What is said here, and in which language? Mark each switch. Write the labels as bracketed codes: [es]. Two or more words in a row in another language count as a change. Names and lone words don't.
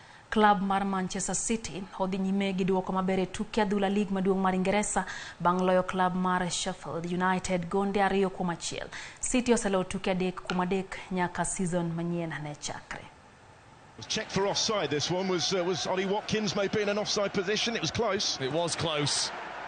[luo] Club mar Manchester City odhi nyime gi duoko maber e tuke adhula lig maduong' mar Ingresa bang' loyo club mar Sheffield United gonde 2-1. City oselo tuke 3-3 nyaka season manyien ne chakre. [en] Check for offside. This one was Ollie Watkins may be in an offside position. It was close. It was close.